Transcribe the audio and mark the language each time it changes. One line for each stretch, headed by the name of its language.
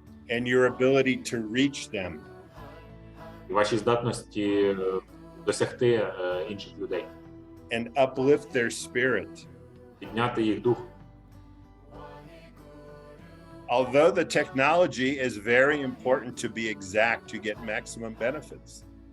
English: and your ability to reach them.
Ukrainian: і ваші здатності досягти інших людей,
English: And uplift their spirit.
Ukrainian: підняти їх дух.
English: Although the technology is very important to be exact to get maximum benefits.